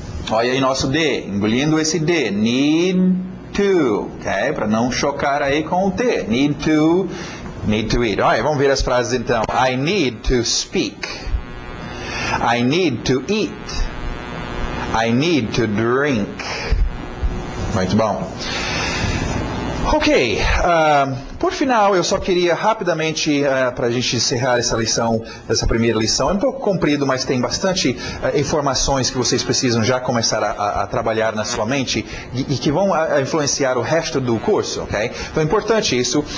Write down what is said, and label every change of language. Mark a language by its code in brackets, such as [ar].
[pt] Olha aí nosso D, engolindo esse D. [en] Need to. Okay? [pt] Para não chocar aí com o T. [en] Need to eat. [pt] Olha, vamos ver as frases então. [en] I need to speak. I need to eat. I need to drink. [pt] Muito bom. Ok, por final, eu só queria rapidamente, para a gente encerrar essa lição, essa primeira lição, é um pouco comprido, mas tem bastante informações que vocês precisam já começar a trabalhar na sua mente e que vão influenciar o resto do curso, ok? Então é importante isso.